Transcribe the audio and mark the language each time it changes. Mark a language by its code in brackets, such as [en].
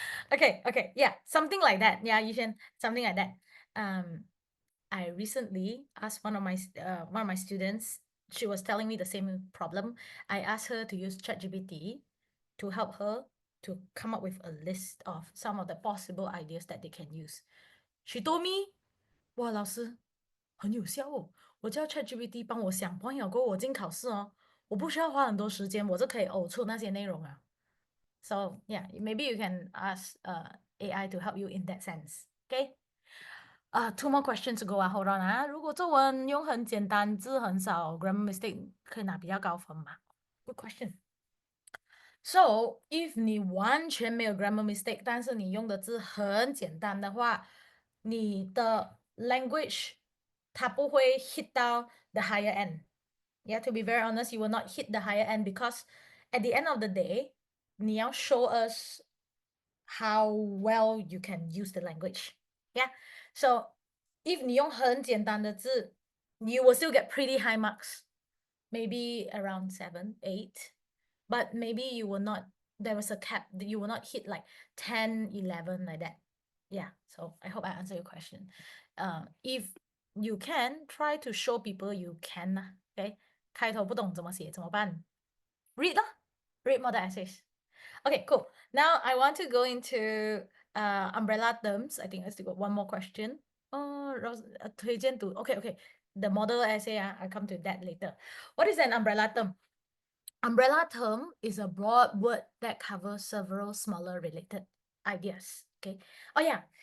[en] Okay, yeah, something like that. Yeah, you can something like that. I recently asked one of my students. She was telling me the same problem. I asked her to use ChatGPT to help her to come up with a list of some of the possible ideas that they can use. She told me, [zh] 哇，老师很有效哦，我叫 ChatGPT 帮我想 point 了过后我进考试哦，我不需要花很多时间，我就可以呕出那些内容啊。 [en] So yeah, maybe you can ask AI to help you in that sense. Okay. 2 more questions to go [zh] 啊 [en] Hold on [zh] 啊，如果作文用很简单，字很少 ，grammar mistake 可以拿比较高分吗？ [en] Good question. So if [zh] 你完全没有 grammar mistake，但是你用的字很简单的话，你的 language 它不会 hit 到 [en] the higher end. Yeah, to be very honest, you will not hit the higher end because at the end of the day, [zh] 你要 [en] show us how well you can use the language. Yeah, so if [zh] 你用很简单的字， [en] you will still get pretty high marks, maybe around 7, 8, but maybe you will not, there was a cap that you will not hit like 10, 11 like that. Yeah, so I hope I answer your question. If you can, try to show people you can. [zh] Okay, 开头不懂怎么写怎么办？ [en] Read 啦 read more essays. Okay, cool. Now I want to go into umbrella terms. I think let's do one more question. Oh, okay. The model essay, I'll come to that later. What is an umbrella term? Umbrella term is a broad word that covers several smaller related ideas. Okay. Oh yeah.